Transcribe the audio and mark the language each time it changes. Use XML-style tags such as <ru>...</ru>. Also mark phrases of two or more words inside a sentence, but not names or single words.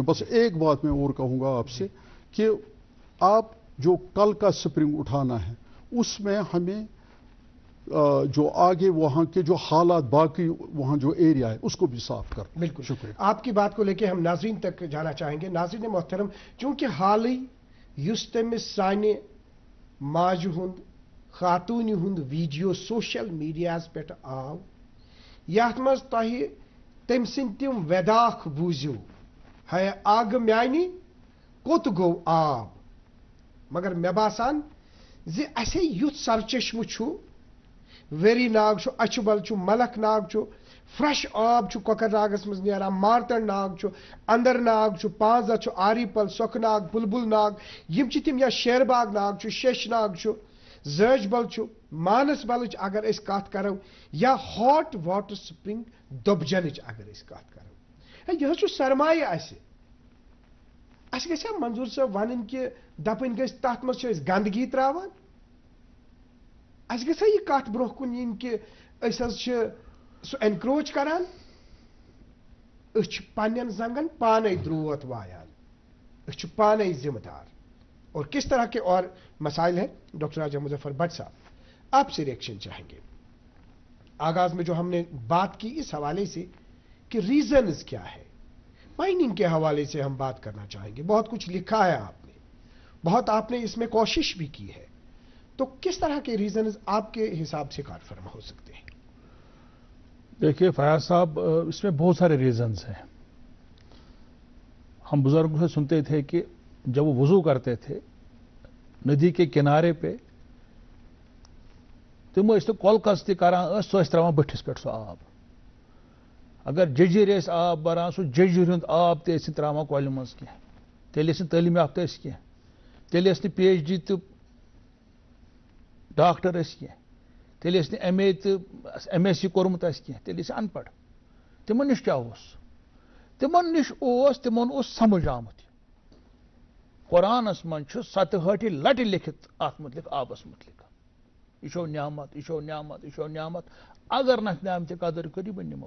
<ur>بس ایک بات میں اور کہوں گا آپ سے کہ آپ جو کل کا سپرنگ اٹھانا ہے اس میں ہمیں جو آگے وہاں کے جو حالات، باقی وہاں جو ایریا ہے اس کو بھی صاف کر. बिल्कुल, शुक्रिया। آپ کی بات کو لے کے ہم ناظرین تک جانا چاہیں گے. ناظرین محترم، چونکہ حال ہی</ur> <ks>युस तमिस साने माजु हुंद खातून हुंद वीडियो</ks> <en>social media</en> <ks>पे आव, यथ मज तह तम सिंद तिम वेदाख बूझो, है आग म्यानी कोत गो आब, मगर मे बासान जे असे युथ सरचश्म छु, वेरी नाग छु, अचबल छु, मलक नाग छु, फ्रेश आब छु कोकर नागस मज नेरान, मारतन नाग छु, अंदर नाग छु, पांजा छु, आरीपल, सोख नाग, बुलबुल नाग, यम छि तिम या शेरबाग नाग छु, शेष नाग छु, जर्जबल छु, मानसबल अगर इस कत करो, या</ks> <en>hot water spring</en> <ks>दुबजन अगर इस कत करो, यह छु सरमाये अस गया मंजूर साहब वन कि दपन गई तथ मज गंदगी त्रावान, अस गया यह कत ब्रोह कुन इन कि सह एनक्रोच करान, पन्न जंगन पाने द्रोत वायान, पाने जिम्मेदार।</ks> <ur>اور کس طرح کے اور مسائل ہیں، ڈاکٹر راجہ مظفر بھٹ صاحب آپ سے ری ایکشن چاہیں گے. آغاز میں جو ہم نے بات کی اس حوالے سے کہ ریزنز کیا ہے، مائننگ کے حوالے سے ہم بات کرنا چاہیں گے. بہت کچھ لکھا ہے آپ نے، بہت آپ نے اس میں کوشش بھی کی ہے، تو کس طرح کے ریزنز آپ کے حساب سے کار فرما ہو سکتے ہیں? دیکھیے فیاض صاحب، اس میں بہت سارے ریزنز ہیں. ہم بزرگوں سے سنتے تھے کہ جب وہ وضو کرتے تھے ندی کے کنارے پے,</ur> <ks>तम तो कलकस तरान त्रावान बठिस पे सो आब, अगर जजिर आब बरान सो जजिर हुंद आब त्रावान कल मज कह, तेल तालीम याफ्ता कह, तेल PhD तो डॉक्टर कह, तेल MA तो MSc कोर्मुत कह, तेल अनपढ़। तिमन निश क्या तिमन निश तिमन समझ आमुत कुरानस मन 67 लट लिखित अत मुतलिक आबस मुतलिक, यह न्यामत, यह न्यामत, यह न्यामत, अगर न न्यामत कदर करी बह निमो।</ks>